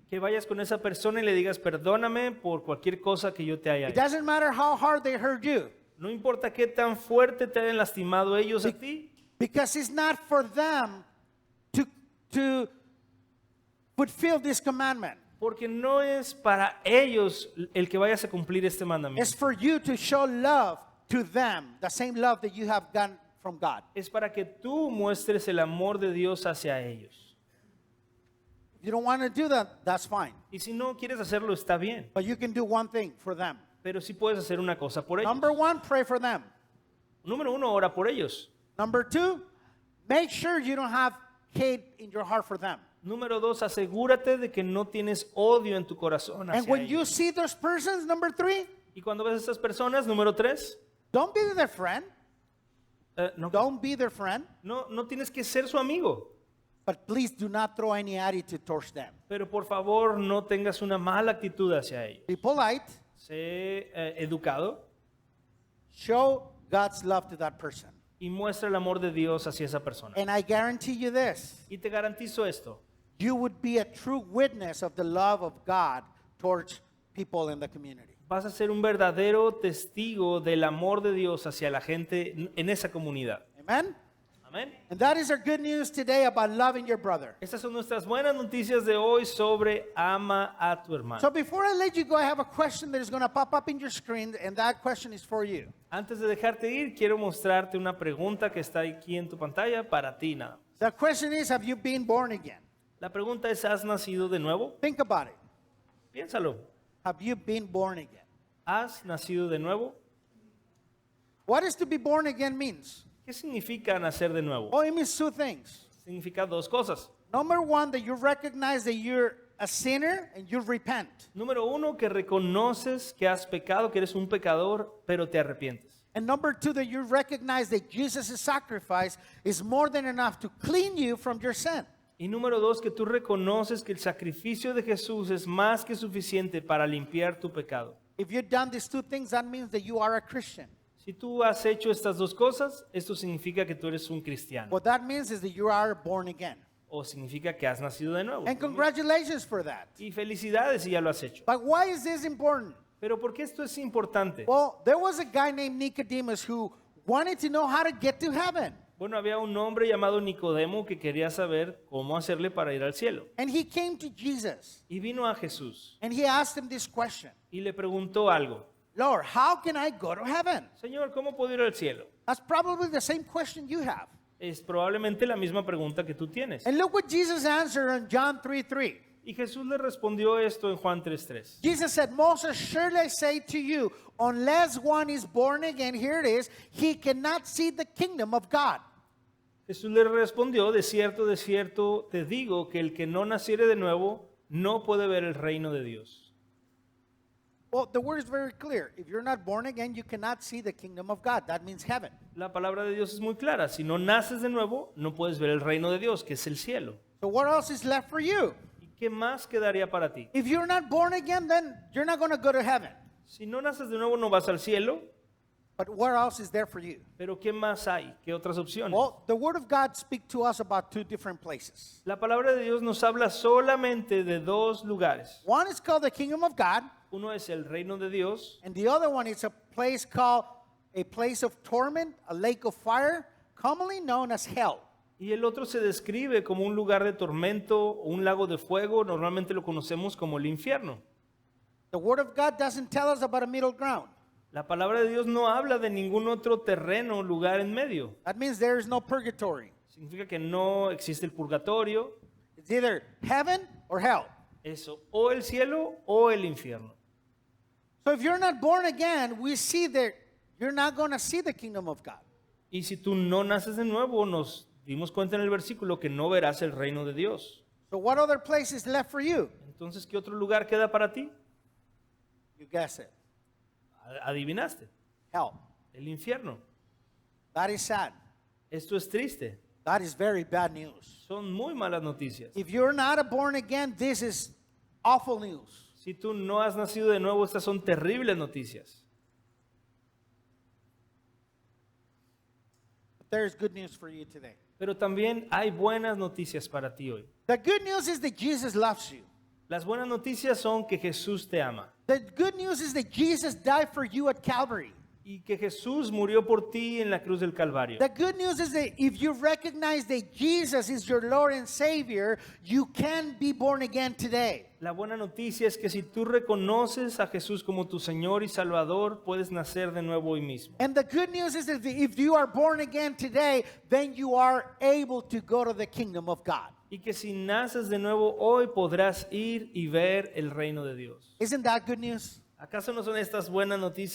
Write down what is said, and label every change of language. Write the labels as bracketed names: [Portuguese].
[Spanish] Que vayas con esa persona y le digas, perdóname por cualquier cosa que yo te haya [English] It [Spanish] hecho. [English] doesn't matter how hard they hurt you. [Spanish] No importa qué tan fuerte te hayan lastimado ellos a ti, [English] Because it's not for them to fulfill this commandment. [Spanish] Porque no es para ellos el que vayas a cumplir este [English] It's [Spanish] mandamiento. [English] for you to show love to them, the same love that you have gotten from God. [Spanish] Es para que tú muestres el amor de Dios hacia ellos. [English] If you don't want to do that, that's fine. [Spanish] Y si no quieres hacerlo, está bien. [English] But you can do one thing for them. [Spanish] Pero sí puedes hacer una cosa por ellos. [English] Number one, pray for them. [Spanish] Número uno, ora por ellos. [English] Number two, make sure you don't have hate in your heart for them. [Spanish] Número dos, asegúrate de que no tienes odio en tu corazón [English] And [Spanish] hacia [English] when you [Spanish] ellos. [English] see those persons, number three, [Spanish] Y cuando ves a estas personas, número tres, [English] don't be their friend. [Spanish] no, [English] Don't be their friend. [Spanish] no tienes que ser su amigo. [English] But please do not throw any attitude towards them. [Spanish] Pero por favor, no tengas una mala actitud hacia ellos. [English] Be polite. [Spanish] Sé educado [English] Show God's love to that person. [Spanish] y muestra el amor de Dios hacia esa persona. [English] And I guarantee you this. [Spanish] Y te garantizo esto. [English] You would be a true witness of the love of God towards people in the community. [Spanish] Vas a ser un verdadero testigo del amor de Dios hacia la gente en esa comunidad. [English] Amen? [Spanish] Amén. [English] And that is our good news today about loving your brother. [Spanish] Estas son nuestras buenas noticias de hoy sobre ama a tu hermano. [English] So before I let you go, I have a question that is going to pop up in your screen, and that question is for you. [Spanish] Antes de dejarte ir, quiero mostrarte una pregunta que está aquí en tu pantalla para ti, nada. [English] The question is, have you been born again? [Spanish] La pregunta es, ¿has nacido de nuevo? [English] Think about it. [Spanish] Piénsalo. [English] Have you been born again? [Spanish] ¿Has nacido de nuevo? [English] What is to be born again means? [Spanish] ¿Qué significa nacer de nuevo? [English] Oh, it means two things. [Spanish] Significa dos cosas. [English] Number one, that you recognize that you're a sinner and you repent. [Spanish] Número uno, que reconoces que has pecado, que eres un pecador, pero te arrepientes. [English] And number two, that you recognize that Jesus' sacrifice is more than enough to clean you from your sin. [Spanish] Y número dos, que tú reconoces que el sacrificio de Jesús es más que suficiente para limpiar tu pecado. [English] If you've done these two things, that means that you are a Christian. [Spanish] Si tú has hecho estas dos cosas, esto significa que tú eres un cristiano. [English] What that means is that you are born again. [Spanish] O significa que has nacido de nuevo. [English] And congratulations for that. [Spanish] Y felicidades si ya lo has hecho. [English] But why is this important? [Spanish] Pero ¿por qué esto es importante? [English] Well, there was a guy named Nicodemus who wanted to know how to get to heaven. [Spanish] Bueno, había un hombre llamado Nicodemo que quería saber cómo hacerle para ir al cielo. [English] And he came to Jesus [Spanish] Y vino a Jesús [English] and he asked him this question. [Spanish] y le preguntó algo. [English] Lord, how can I go to heaven? [Spanish] Señor, ¿cómo puedo ir al cielo? [English] That's probably the same question you have. [Spanish] Es probablemente la misma pregunta que tú tienes. [English] And look what Jesus answered in John 3:3. [Spanish] Y Jesús le respondió esto en Juan 3:3. [English] Jesus said, Most assuredly I say to you, unless one is born again, here it is, he cannot see the kingdom of God. [Spanish] Jesús le respondió, de cierto te digo que el que no naciere de nuevo no puede ver el reino de Dios. [English] Well, the word is very clear. If you're not born again, you cannot see the kingdom of God. That means heaven. [Spanish] La palabra de Dios es muy clara. Si no naces de nuevo, no puedes ver el reino de Dios, que es el cielo. [English] So what else is left for you? [Spanish] ¿Y qué más quedaría para ti? [English] If you're not born again, then you're not going to go to heaven. [Spanish] Si no naces de nuevo, no vas al cielo. [English] But what else is there for you? [Spanish] Pero ¿qué más hay? ¿Qué otras opciones? [English] Well, the word of God speaks to us about two different places. [Spanish] La palabra de Dios nos habla solamente de dos lugares. [English] One is called the kingdom of God, [Spanish] Uno es el reino de Dios [English] and the other one is a place called a place of torment, a lake of fire, commonly known as hell. [Spanish] y el otro se describe como un lugar de tormento, un lago de fuego. Normalmente lo conocemos como el infierno. [English] The word of God doesn't tell us about a middle ground. [Spanish] La palabra de Dios no habla de ningún otro terreno, lugar en medio. [English] That means there is no purgatory. [Spanish] Significa que no existe el purgatorio, [English] It's either heaven or hell. [Spanish] eso, o el cielo o el infierno. [English] So if you're not born again, we see that you're not going to see the kingdom of God. [Spanish] Y si tú no naces de nuevo, nos dimos cuenta en el versículo que no verás el reino de Dios. [English] So what other place is left for you? [Spanish] Entonces, ¿qué otro lugar queda para ti? [English] You guess it. [Spanish] Adivinaste, [English] Hell. [Spanish] el infierno. [English] That is sad. [Spanish] Esto es triste, [English] That is very bad news. [Spanish] son muy malas noticias. [English] If you're not a born again, this is awful news. [Spanish] Si tú no has nacido de nuevo, estas son terribles noticias. [English] But there is good news for you today. [Spanish] Pero también hay buenas noticias para ti hoy. [English] The good news is that Jesus loves you. [Spanish] Las buenas noticias son que Jesús te ama. [English] The good news is that Jesus died for you at Calvary. [Spanish] y que Jesús murió por ti en la cruz del Calvario. [English] The good news is that if you recognize that Jesus is your Lord and Savior, you can be born again today. [Spanish] La buena noticia es que si tú reconoces a Jesús como tu Señor y Salvador, puedes nacer de nuevo hoy mismo. [English] And the good news is that if you are born again today, then you are able to go to the kingdom of God. [Spanish] Y que si naces de nuevo hoy podrás ir y ver el reino de Dios. [English] Isn't that good news? [Spanish] ¿Acaso no son estas buenas noticias?